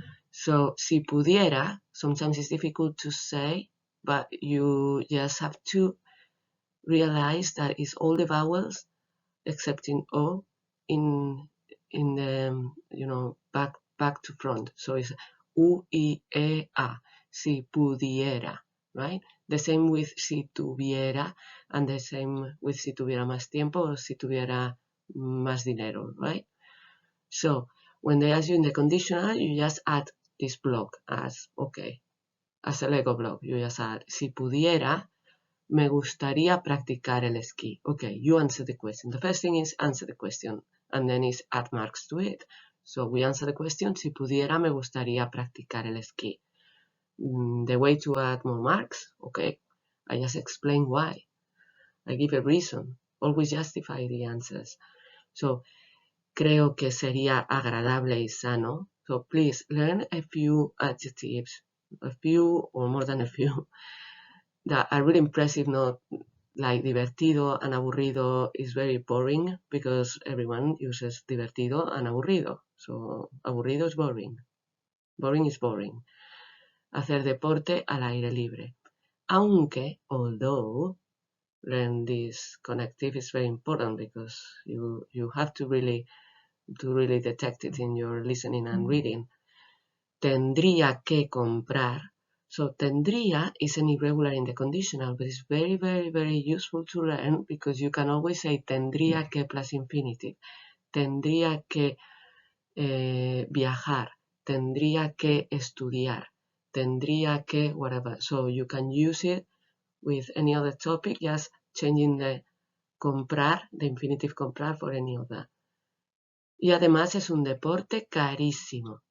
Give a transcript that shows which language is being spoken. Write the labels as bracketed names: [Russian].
[English] So [Spanish] si pudiera, [English] sometimes it's difficult to say, but you just have to realize that it's all the vowels excepting O in the back to front. So it's U, I, E, A. [Spanish] Si pudiera, [English] right? The same with [Spanish] si tuviera, [English] and the same with [Spanish] si tuviera más tiempo [English] or [Spanish] si tuviera más dinero, [English] right? So when they ask you in the conditional, you just add this block as a Lego block. You just add [Spanish] si pudiera, me gustaría practicar el esquí. [English] Okay, you answer the question. The first thing is answer the question, and then is add marks to it. So we answer the question, [Spanish] si pudiera, me gustaría practicar el esquí. [English] The way to add more marks, okay, I just explain why. I give a reason. Always justify the answers. [Spanish] So, creo que sería agradable y sano. [English] So please learn a few adjectives, a few or more than a few, that are really impressive, not like divertido and aburrido is very boring, because everyone uses divertido and aburrido. So aburrido is boring. Boring is boring. [Spanish] Hacer deporte al aire libre. [English] Although learn this connective is very important, because you have to really detect it in your listening and reading. [Spanish] Tendría que comprar. [English] So tendría is an irregular in the conditional, but it's very, very, very useful to learn, because you can always say [Spanish] tendría que [English] plus infinitive. [Spanish] Tendría que viajar. Tendría que estudiar. Tendría que [English] whatever. So you can use it with any other topic, just changing the comprar, the infinitive comprar, for any other. [Spanish] Y además es un deporte carísimo.